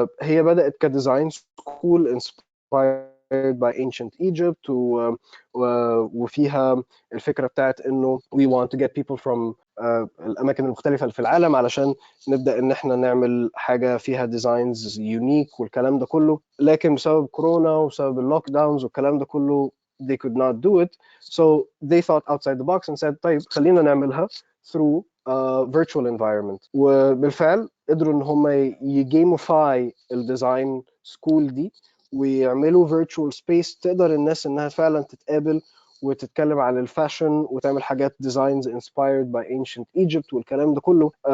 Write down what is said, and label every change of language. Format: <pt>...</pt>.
<ar>هي بدات كديزاين سكول</ar> <en>inspired by ancient Egypt</en> <ar>وفيها الفكره بتاعت انه</ar> <en>we want to get people from</en> <ar>الاماكن المختلفه في العالم علشان نبدا ان احنا نعمل حاجه فيها ديزاينز يونيك والكلام ده كله. لكن بسبب كورونا وبسبب اللوك داونز والكلام ده كله</ar> <en>they could not do it, so they thought outside the box and said</en> <ar>طيب خلينا نعملها</ar> <en>through virtual environment.</en> <ar>وبالفعل قدروا ان هم يجيمify الديزاين سكول دي ويعملوا</ar> <en>virtual space</en> <ar>تقدر الناس انها فعلا تتقابل وتتكلم عن الفاشن وتعمل حاجات</ar> <en>designs inspired by ancient Egypt</en> <ar>والكلام ده كله.</ar>